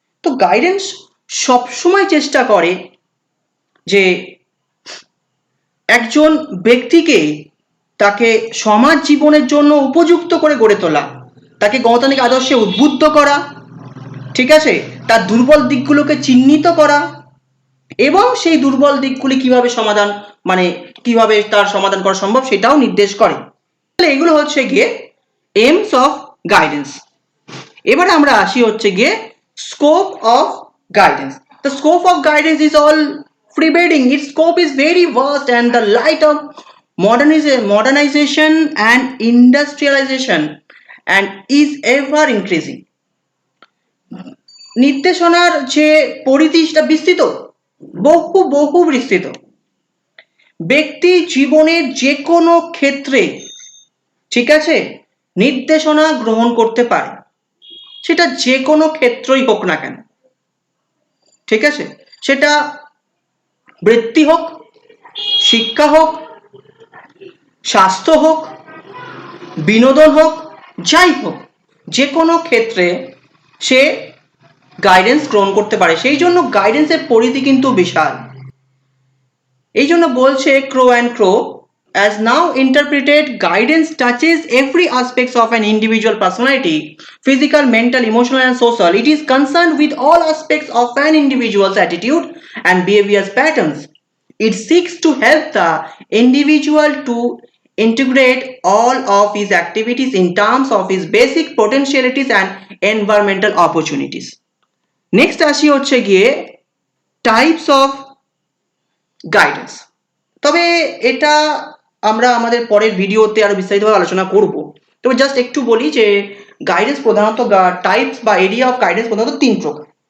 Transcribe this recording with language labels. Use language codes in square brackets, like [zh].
[bn] তো গাইডেন্স সবসময় চেষ্টা করে যে একজন ব্যক্তিকে তাকে সমাজ জীবনের জন্য উপযুক্ত করে গড়ে তোলা, তাকে গণতান্ত্রিক আদর্শে উদ্বুদ্ধ করা, ঠিক আছে, তার দুর্বল দিকগুলোকে চিহ্নিত করা এবং সেই দুর্বল দিকগুলি কিভাবে সমাধান, মানে কিভাবে তার সমাধান করা সম্ভব সেটাও নির্দেশ করে। তাহলে এগুলো হচ্ছে গিয়ে [en] Aims of guidance. [bn] এবারে আমরা আসি হচ্ছে গিয়ে [en] Scope of guidance. The scope of guidance is all pervading. Its scope is very vast and the light of modernization and industrialization and is ever increasing. [bn] নির্দেশনার যে পরিধি সেটা বিস্তৃত, বহু বহু বিস্তৃত। ব্যক্তি জীবনের যে কোনো ক্ষেত্রে, ঠিক আছে, নির্দেশনা গ্রহণ করতে পারে, সেটা যে কোনো ক্ষেত্রই হোক না কেন, ঠিক আছে, সেটা বৃত্তি হোক, শিক্ষা হোক, স্বাস্থ্য হোক, বিনোদন হোক, যাই হোক, যে কোনো ক্ষেত্রে সে গাইডেন্স গ্রহণ করতে পারে। সেই জন্য গাইডেন্সের পরিধি কিন্তু বিশাল। এই জন্য বলছে crow and crow, [en] as now interpreted, guidance touches every aspect of an individual personality, physical, mental, emotional and social. It is concerned with all aspects of an individual's attitude and behavior patterns. It seeks to help the individual to integrate all of his activities in terms of his basic potentialities and environmental opportunities. [bn] Next আসি হচ্ছে গিয়ে [en] Types of guidance. [bn] তবে এটা আমরা আমাদের পরের ভিডিওতে আরো বিস্তারিতভাবে আলোচনা করব। তবে জাস্ট একটু বলি যে গাইডেন্স প্রধানত টাইপস বা [en] area of guidance [bn] প্রধানত তিন প্রকার।